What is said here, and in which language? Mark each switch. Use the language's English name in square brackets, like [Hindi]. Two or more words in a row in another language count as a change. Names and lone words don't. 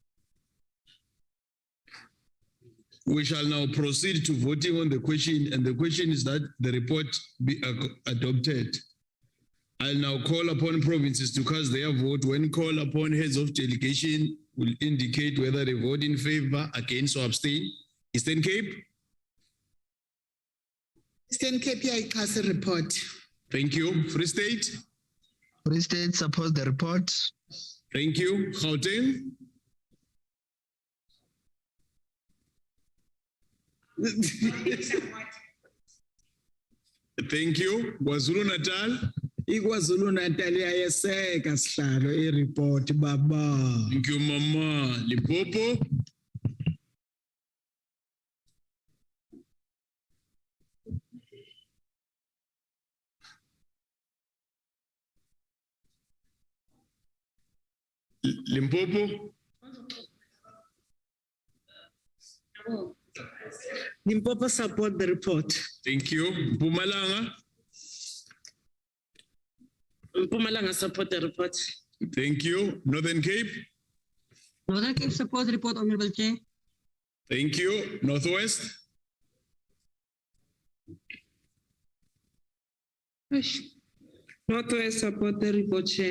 [English] We shall now proceed to voting on the question, and the question is that the report be adopted. I'll now call upon provinces to cast their vote. When called upon, heads of delegation will indicate whether they vote in favor, against, or abstain. Eastern Cape? [Xhosa] Eastern Cape, iyayixhasa report. [English] Thank you. Free State? Free State supports the report. Thank you. Gauteng? Thank you. KwaZulu Natal? [Zulu] iKwaZulu Natal iyayeseka sihlalo i-report baba. [English] Thank you, Mama. Limpopo? Limpopo? Limpopo support the report. Thank you. Mpumalanga? Mpumalanga support the report. Thank you. Northern Cape? Northern Cape support the report, Honourable Chair. Thank you. Northwest? Northwest support the report, Chair.